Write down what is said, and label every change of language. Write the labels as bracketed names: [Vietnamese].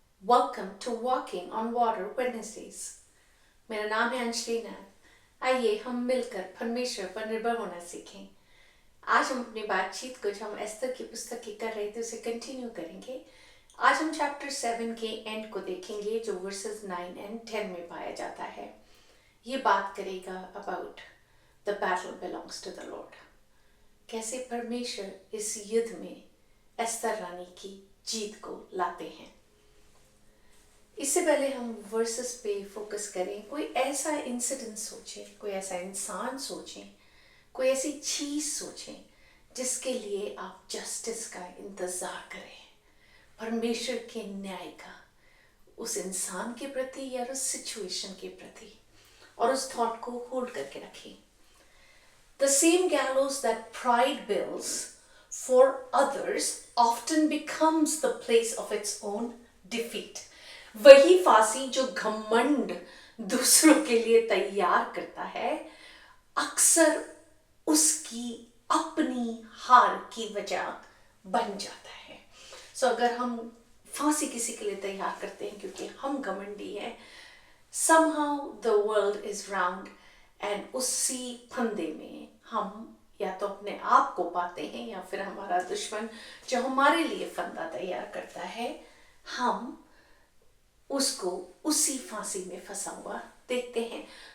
[English] Welcome to Walking on Water Wednesdays. [Hindi] मेरा नाम है अंजलि नाथ. आइए हम मिलकर परमेश्वर पर निर्भर होना सीखें. आज हम अपनी बातचीत को जो हम एस्तर की पुस्तक की कर रहे थे उसे कंटिन्यू करेंगे. आज हम चैप्टर 7 के एंड को देखेंगे जो वर्सेस 9 एंड 10 में पाया जाता है. ये बात करेगा [English] About the battle belongs to the Lord. [Hindi] कैसे परमेश्वर इस युद्ध में एस्तर रानी की जीत को लाते हैं. इससे पहले हम वर्सेस पे फोकस करें. कोई ऐसा इंसिडेंट सोचें, कोई ऐसा इंसान सोचें, कोई ऐसी चीज सोचें जिसके लिए आप जस्टिस का इंतजार करें, परमेश्वर के न्याय का, उस इंसान के प्रति या उस सिचुएशन के प्रति, और उस थॉट को होल्ड करके रखें. [English] The same gallows that pride builds for others often becomes the place of its own defeat. [Hindi] वही फांसी जो घमंड दूसरों के लिए तैयार करता है अक्सर उसकी अपनी हार की वजह बन जाता है. अगर हम फांसी किसी के लिए तैयार करते हैं क्योंकि हम घमंडी हैं, [English] somehow the world is round and [Hindi] उसी फंदे में हम या तो अपने आप को पाते हैं या फिर हमारा दुश्मन जो हमारे लिए फंदा तैयार करता है, हम उसको उसी फांसी में फंसा हुआ देखते हैं.